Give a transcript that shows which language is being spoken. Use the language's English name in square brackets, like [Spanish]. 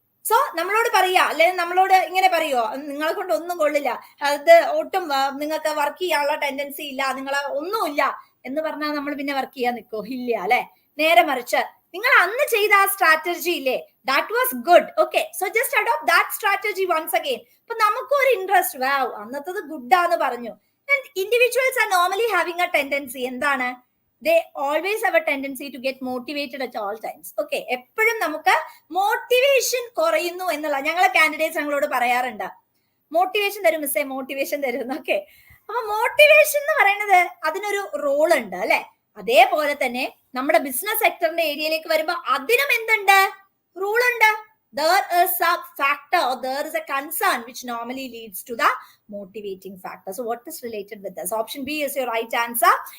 [Malayalam] So നമ്മളോട് പറയാ, അല്ലെങ്കിൽ നമ്മളോട് ഇങ്ങനെ പറയോ, നിങ്ങളെ കൊണ്ട് ഒന്നും കൊള്ളില്ല, അത് ഒട്ടും നിങ്ങൾക്ക് വർക്ക് ചെയ്യാനുള്ള ടെൻഡൻസി ഇല്ല, നിങ്ങളെ ഒന്നുമില്ല എന്ന് പറഞ്ഞാൽ നമ്മൾ പിന്നെ വർക്ക് ചെയ്യാൻ നിൽക്കോ? ഇല്ല അല്ലെ. നേരെ മറിച്ച് നിങ്ങൾ അന്ന് ചെയ്ത ആ സ്ട്രാറ്റജി ഇല്ലേ, [English] That was good, okay, so just adopt that strategy once again. [Malayalam] അപ്പൊ നമുക്കും ഒരു ഇൻട്രസ്റ്റ്, വാവ് അന്നത്തത് ഗുഡാന്ന് പറഞ്ഞു. [English] and individuals are normally having a tendency, [Malayalam] എന്താണ്? [English] they always have a tendency to get motivated at all times. [Malayalam] Okay, എപ്പോഴും നമുക്ക് motivation കുറയുന്നു എന്നുള്ള ഞങ്ങളെ കാൻഡിഡേറ്റ്സ് ഞങ്ങളോട് പറയാറുണ്ട്, മോട്ടിവേഷൻ തരും മിസ്സേ, മോട്ടിവേഷൻ തരും. ഓക്കെ, അപ്പൊ മോട്ടിവേഷൻ എന്ന് പറയുന്നത് അതിനൊരു റോൾ ഉണ്ട് അല്ലെ. അതേപോലെ തന്നെ നമ്മുടെ ബിസിനസ് സെക്ടറിന്റെ ഏരിയയിലേക്ക് വരുമ്പോ അതിനും എന്തുണ്ട്? റൂൾ ഉണ്ട്. [English] There is a factor, or there is a concern which normally leads to the motivating factor. So what is related with this? Option B is your right answer.